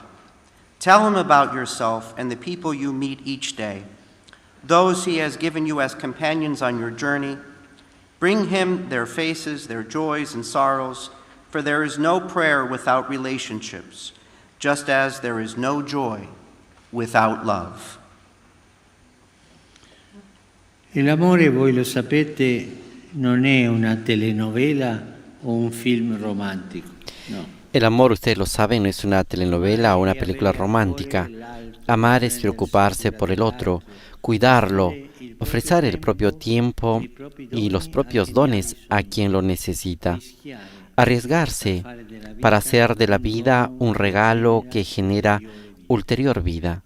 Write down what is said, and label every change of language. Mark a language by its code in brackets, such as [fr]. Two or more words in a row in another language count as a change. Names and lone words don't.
[en] Tell Him about yourself and the people you meet each day, those He has given you as companions on your journey. Bring Him their faces, their joys and sorrows, for there is no prayer without relationships, just as there is no joy without love. [it] L'amore, voi lo sapete, non è una telenovela o un film romantico, no. [es] El amor, ustedes lo saben, no es una telenovela o una película romántica. Amar es preocuparse por el otro, cuidarlo, ofrecer el propio tiempo y los propios dones a quien lo necesita. Arriesgarse para hacer de la vida un regalo que genera ulterior vida.